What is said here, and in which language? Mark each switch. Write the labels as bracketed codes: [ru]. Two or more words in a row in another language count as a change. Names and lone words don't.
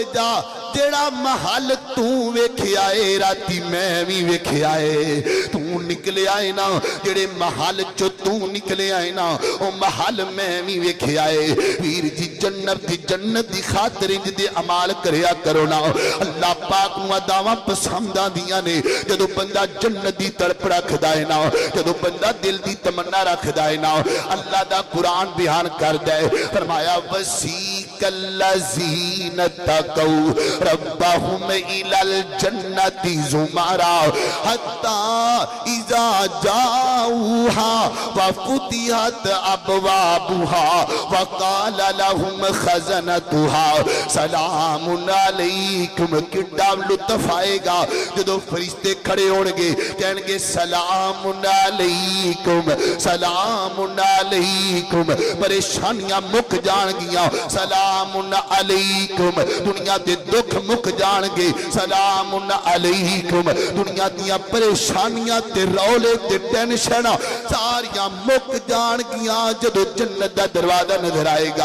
[pa] ਜਾ ਜੇੜਾ ਮਹਲ ਤੂ ਵੇਖਿਆ ਹੈ ਰਾਤੀ ਮੈਂ ਭੀ ਵੇਖਿਆ ਹੈ ਤੂ ਨਿਕਲਿਆ ਹੈ ਨਾ ਜੇੜੇ ਮਹਲ ਚੋ ਤੂ ਨਿਕਲਿਆ ਹੈ ਨਾ ਓ ਮਹਲ ਮੈਂ ਭੀ ਵੇਖਿਆ ਹੈ ਵੀਰ ਜੀ ਜੰਨਤ ਦੀ ਖ਼ਾਤਿਰ ਇੰਜ ਦੇ ਅਮਾਲ ਕਰਿਆ ਕਰੋ ਨਾ ਅੱਲਾਹ ਪਾਕ ਨੂੰ ਅਦਾਵਾਂ ਪਸੰਦ ਆਂਦੀਆਂ ਨੇ ਜਦੋਂ ਬੰਦਾ ਜੰਨਤ ਦੀ ਤੜਪ ਰਖਦਾ ਹੈ ਨਾ ਜਦੋਂ ਬੰਦਾ ਦਿਲ ਦੀ ਤਮੰਨਾ ਰਖਦਾ ਹੈ ਨਾ ਅੱਲਾਹ ਦਾ ਕੁਰਾਨ ਬਯਾਨ ਕਰਦਾ ਹੈ ਫ਼ਰਮਾਇਆ [ar] وسيق الذين اتقوا ربهم إلى الجنة زمرا حتى إذا جاءوها وفتحت أبوابها وقال لهم خزنتها سلام عليكم [pa] ਕਿੱਡਾ ਲੁਤਫ਼ ਆਏਗਾ ਜਦੋਂ ਫ਼ਰਿਸ਼ਤੇ ਖੜੇ ਹੋਣਗੇ ਕਹਣਗੇ [ar] سلام عليكم سلام عليكم [pa] ਪਰੇਸ਼ਾਨੀਆਂ ਮੁਕ ਜਾਣਗੀਆਂ [ar] سلام عليكم [pa] ਦੁਨੀਆ ਦੇ ਦੁਖ ਮੁਕ ਜਾਣਗੇ [ar] سلام عليكم [pa] ਦੁਨੀਆ ਦੀਆਂ ਪਰੇਸ਼ਾਨੀਆਂ ਤੇ ਰੌਲੇ ਤੇ ਟੈਂਸ਼ਨ ਸਾਰੀਆਂ ਮੁਕ ਜਾਣਗੀਆਂ ਜਦੋਂ ਜੰਨਤ ਦਾ ਦਰਵਾਜ਼ਾ ਨਜ਼ਰ ਆਏਗਾ